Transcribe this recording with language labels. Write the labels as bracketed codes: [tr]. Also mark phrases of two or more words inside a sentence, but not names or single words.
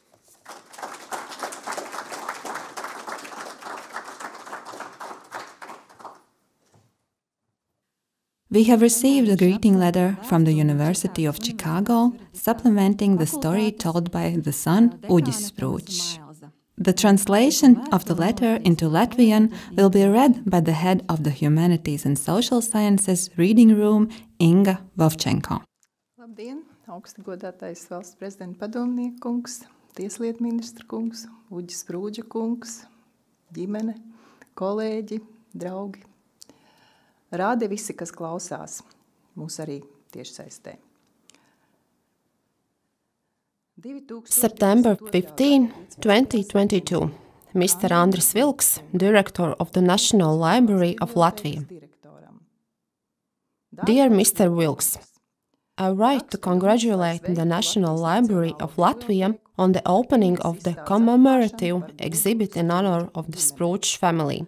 [en] We have received a greeting letter from the University of Chicago, supplementing the story told by the son Uģis Sprūdžs. The translation of the letter into Latvian will be read by the head of the Humanities and Social Sciences reading room, Inga Vovčenko. [lv] Labdien, augsti godātais valsts prezidenta padomnieka kungs, tieslietu ministra kungs, Uģis Sprūdža kungs, ģimene, kolēģi, draugi. Rādi visi, kas klausās, mūs arī tiešsaistē. [en] September 15, 2022. Mr. Andris Vilks, Director of the National Library of Latvia. Dear Mr. Vilks, I write to congratulate the National Library of Latvia on the opening of the commemorative exhibit in honor of the Sprudžs family.